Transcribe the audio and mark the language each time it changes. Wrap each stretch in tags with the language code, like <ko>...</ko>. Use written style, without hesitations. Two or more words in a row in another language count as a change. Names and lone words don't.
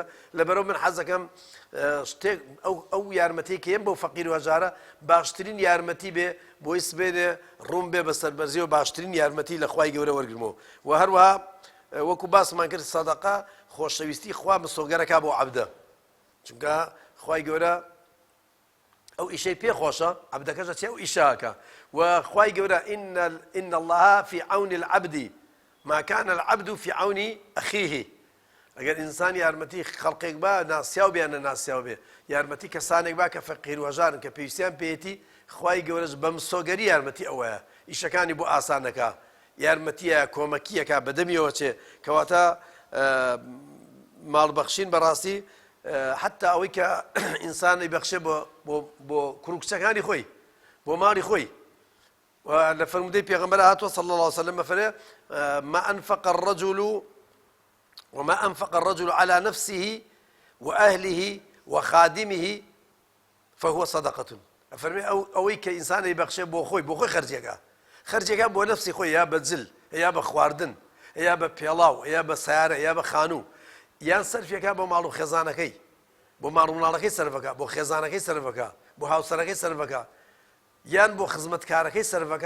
<ckb>لەبەرەوە من حەز دەکەم شتێک ئەو یارمەتیی کە ئێم بەو فەقیر و هەژارە باشترین یارمەتی بێ بۆی سبێنێ ڕوون بێ بە سەربەرزیەوە باشترین یارمەتی لە خوای گەورە وەرگرمەوە. و هەروەها وەکو باسمان کرد سەدەقە خۆشەویستی خوا مسۆگەرەکە بۆ عەبدە، چونکە خوای گەورە ئەو ئیشەی پێخۆشە عەبدەکەشە چێ ئەو ئیشاکە. وخوای گەورە</ckb> <ar>إن الله في عون العبد ما كان العبد في عون أخيه.</ar> <ckb>ئەگەر ئینسان یارمەتی خەڵقێک بە ناسیاو بیانە ناسیاو بێ، یارمەتی کەسانێک با کە فەقیر و هەژارن کە پێویستیان پێیەتی، خوای گەورەش بە مسۆگەری یارمەتی ئەوەیە ئیشەکانی بۆ ئاسانەکە، یارمەتیە کۆمەکیەکە بەدەمیەوە چێ کەواتە ماڵبەخشین بەڕاستی حتا ئەوەی کە ئینسانی بەخشێ بۆ کوڕکچەکانی خۆی بۆ ماڵی خۆی. لە فەرمودەی پێغەمبەر هاتووە</ckb> <ar>صلی الله عليه وسلم</ar> <ckb>فەرمێ</ckb> <ar>وما أنفق الرجل على نفسه وأهله وخادمه فهو صدقة.</ar> <ckb>فەرمێ ئەوەی کە ئینسانی بەخشێ بۆ خۆی خەرجێکە بۆ نەفسی خۆی، یا بە جل یا بە خواردن یا بە پێڵاو یا بە سیارە یا بە خانوو، یان سەرفێکە بۆ ماڵ و خێزانەکەی، بۆ ماڵ و مناڵەکەی سەرفەکە، بۆ خێزانەکەی سەرفەکە، بۆ هاوسەرەکەی سەرفەکە، یان بۆ خزمەتکارەکەی سەرفەکە.</ckb>